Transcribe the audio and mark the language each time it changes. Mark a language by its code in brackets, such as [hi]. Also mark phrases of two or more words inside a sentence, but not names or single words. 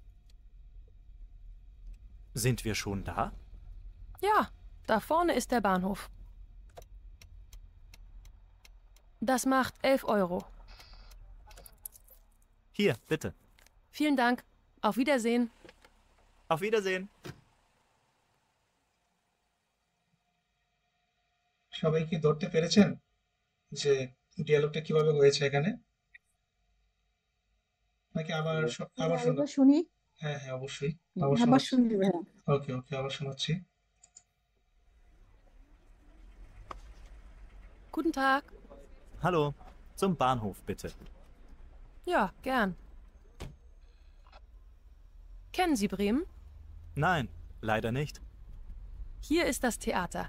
[de] Sind wir schon da? Ja, da vorne ist der Bahnhof. Das macht 11 Euro. Hier, bitte. Vielen Dank. Auf Wiedersehen. Auf Wiedersehen. [bn] সবাই কি ধরতে পেরেছেন যে ডিয়ালগটা কিভাবে হয়েছে এখানে, নাকি আবার আবার শুনুন? আরেকবার শুনি। হ্যাঁ হ্যাঁ অবশ্যই, আবার আবার শোনাচ্ছি। শুনবি ভাইয়া। ওকে ওকে, আবার শোনাচ্ছি। [de] Guten Tag. Hallo, zum Bahnhof bitte. Ja, gern. Kennen Sie Bremen? Nein, leider nicht. Hier ist das Theater.